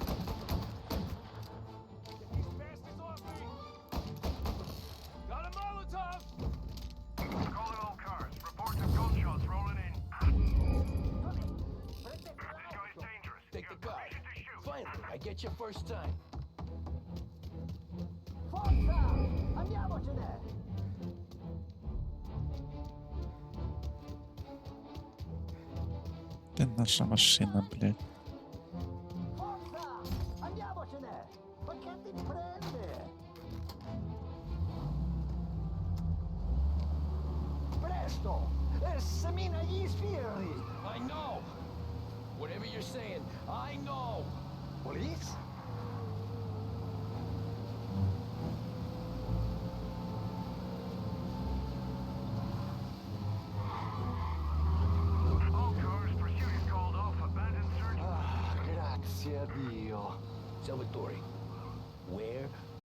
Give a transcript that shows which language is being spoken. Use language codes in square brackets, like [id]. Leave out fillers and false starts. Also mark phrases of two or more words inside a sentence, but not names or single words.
[en] Get these bastards off me! Got a Molotov! Calling all cars. Reports of gunshots rolling in. This guy's dangerous. Take the car. Finally, I get your first time. [it] Forza! Andiamocene! [uk] Де наша машина, блядь? [it] Forza! Andiamocene! Ma che ti prende? Presto! Semina gli sbirri! [en] I know. Whatever you're saying, I know. Police? All cars, pursuit is called off. Abandoned search. [it] Ah, grazie a Dio. Salvatore, [en] where